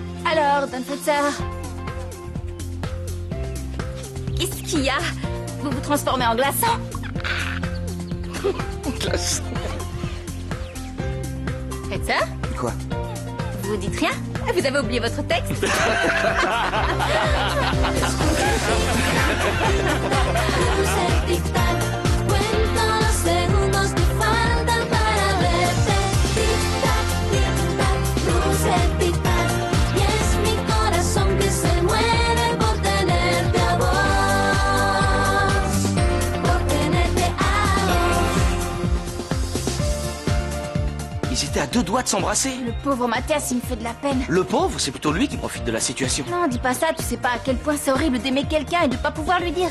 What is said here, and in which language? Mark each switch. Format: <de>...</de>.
<fr>Alors, Dunfetzer, qu'est-ce qu'il y a? Vous vous transformez en glaçon? Glaçon. Faites ça? Quoi? Vous dites rien? Vous avez oublié votre texte?</fr> <es>Cuento los segundos que faltan para verte. Tic-tac, tic-tac, dulce tic-tac. Y es mi corazón que se muere por tenerte a vos. Por tenerte a vos.</es> <fr>Ils étaient à deux doigts de s'embrasser. Le pauvre Mathias, il me fait de la peine. Le pauvre, c'est plutôt lui qui profite de la situation. Non, dis pas ça, tu sais pas à quel point c'est horrible d'aimer quelqu'un et de pas pouvoir lui dire.</fr>